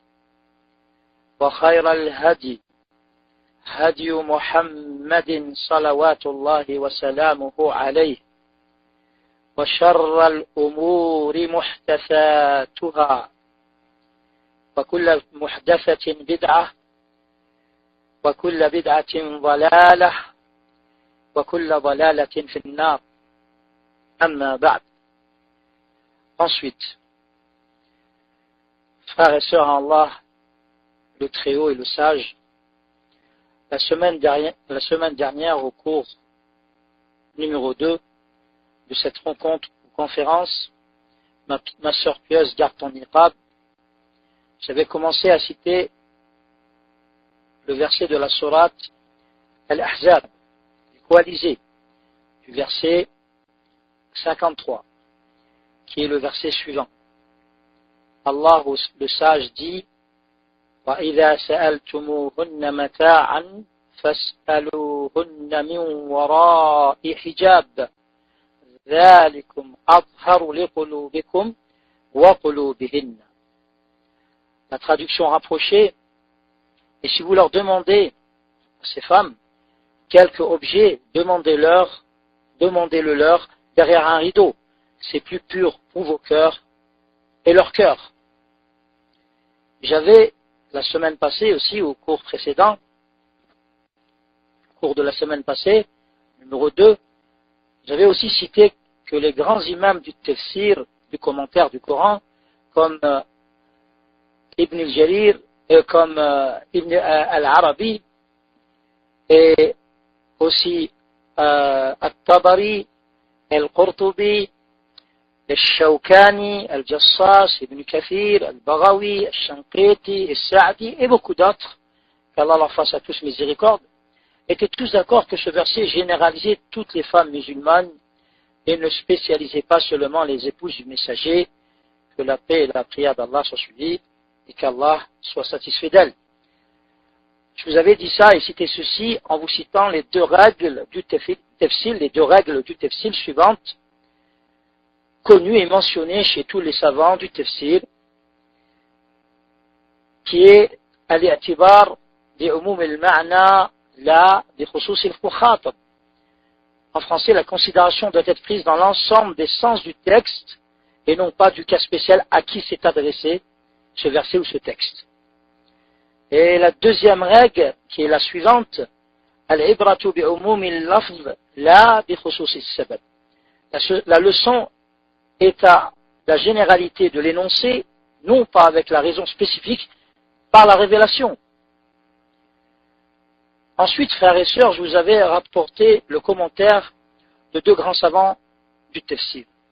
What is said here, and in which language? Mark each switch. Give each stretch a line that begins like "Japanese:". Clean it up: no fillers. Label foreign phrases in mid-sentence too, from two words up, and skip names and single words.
Arabic: وخير الهدي هدي محمد صلوات الله وسلامه عليه وشر الأمور محدثاتها وكل محدثة بدعة وكل بدعة ضلالة وكل ضلالة في النار أما بعد.
French: Ensuite, frères et sœurs en Allah, le Très-Haut et le Sage, la semaine dernière, au cours numéro 2 de cette rencontre ou conférence, ma sœur pieuse garde ton niqab, j'avais commencé à citer le verset de la sourate Al-Ahzab, les coalisés, du verset 53, qui est le verset suivant. Allah, le Sage, dit
Arabic: وَإِذَا سَأَلْتُمُوهُنَّ مَتَاعًا فَاسْأَلُوهُنَّ مِنْ وَرَاءِ حِجَابٍ ذَلِكُمْ أَطْهَرُ لِقُلُوبِكُمْ وَقُلُوبِهِنَّ.
French: La traduction rapprochée, et si vous leur demandez à ces femmes quelque objet, demandez-le leur derrière un rideau. C'est plus pur pour vos cœurs et leurs cœurs. J'avais la semaine passée aussi, au cours précédent, au cours de la semaine passée, numéro 2, j'avais aussi cité que les grands imams du tafsir, du commentaire du Coran, comme Ibn al-Jarir, comme Ibn al-Arabi, et aussi Al-Tabari, Al-Qurtubi, Al-Shawkani, Al-Jassas, Ibn Kathir, Al-Baghawi, Al-Shanqiti, Al-Sa'di et beaucoup d'autres, qu'Allah leur fasse à tous miséricorde, étaient tous d'accord que ce verset généralisait toutes les femmes musulmanes et ne spécialisait pas seulement les épouses du messager, que la paix et la prière d'Allah soient suivies et qu'Allah soit satisfait d'elles. Je vous avais dit ça et cité ceci en vous citant les deux règles du tafsil, suivantes, connues et mentionnées chez tous les savants du tafsir, qui est
Arabic: الاعتبار بعموم المعنى لا بخصوص المخاطب.
French: En français, la considération doit être prise dans l'ensemble des sens du texte et non pas du cas spécial à qui s'est adressé ce verset ou ce texte. Et la deuxième règle, qui est la suivante,
Arabic: العبرة بعموم اللفظ لا بخصوص السبب.
French: La leçon est à la généralité de l'énoncé, non pas avec la raison spécifique, par la révélation. Ensuite, frères et sœurs, je vous avais rapporté le commentaire de deux grands savants du tafsir.